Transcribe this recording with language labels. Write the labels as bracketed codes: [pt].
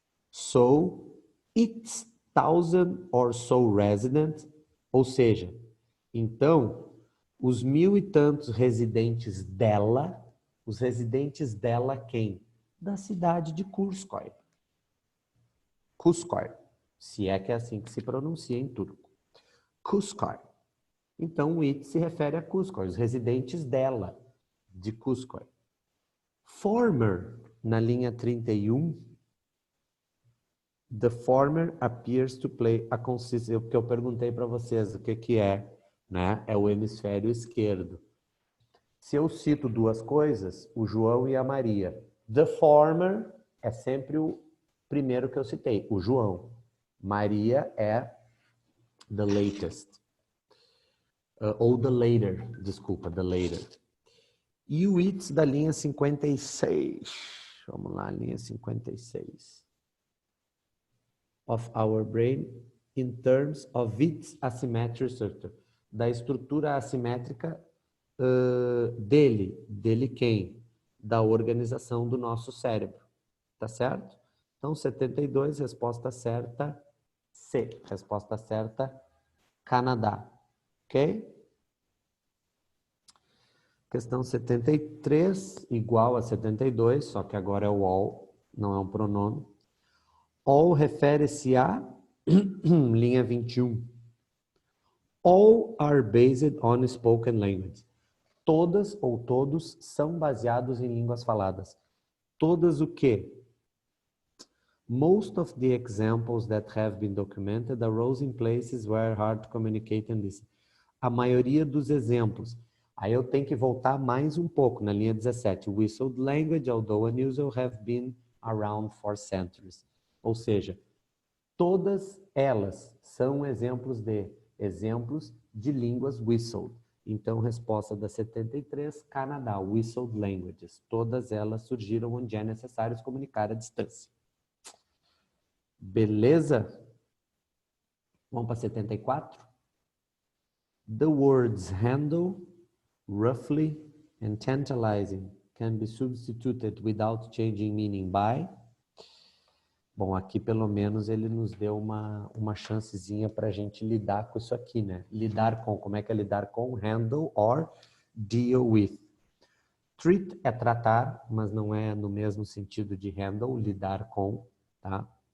[en] So, its 1,000 or so residents, [pt] ou seja, então, os 1.000 e tantos residentes dela, os residentes dela quem? Da cidade de Kurskoy. Kurskoy, se é que é assim que se pronuncia em turco. Kurskoy. Então, o it se refere a Kurskoy, os residentes dela, de Kurskoy. [en] Former, [pt] na linha 31, [en] the former appears to play a consistent... [pt] O que eu perguntei para vocês, o que é, né? É o hemisfério esquerdo. Se eu cito duas coisas, o João e a Maria. [en] The former [pt] é sempre o primeiro que eu citei, o João. [en] Maria é the latest. [pt] Ou [en] the later, [pt] desculpa, the later. E o its da linha 56. Vamos lá, linha 56. [en] Of our brain in terms of its asymmetric structure. [pt] Da estrutura assimétrica dele quem? Da organização do nosso cérebro. Tá certo? Então, 72, resposta certa, C. Resposta certa, Canadá. Ok? Questão 73, igual a 72, só que agora é o all, não é um pronome. All refere-se a, linha 21. [en] All are based on spoken language. [pt] Todas ou todos são baseados em línguas faladas. Todas o quê? [en] Most of the examples that have been documented arose in places where hard to communicate and listen. [pt] A maioria dos exemplos. Aí eu tenho que voltar mais um pouco na linha 17. [en] Whistled language, although unusual, have been around for centuries. [pt] Ou seja, todas elas são exemplos de línguas whistled. Então, resposta da 73, Canadá, whistled languages. Todas elas surgiram onde é necessário se comunicar à distância. Beleza? Vamos para 74. [en] The words handle, roughly, and tantalizing can be substituted without changing meaning by. [pt] Bom, aqui pelo menos ele nos deu uma chancezinha para a gente lidar com isso aqui, né? Lidar com, como é que é lidar com? [en] Handle or deal with. [pt] Treat é tratar, mas não é no mesmo sentido de handle, lidar com, tá?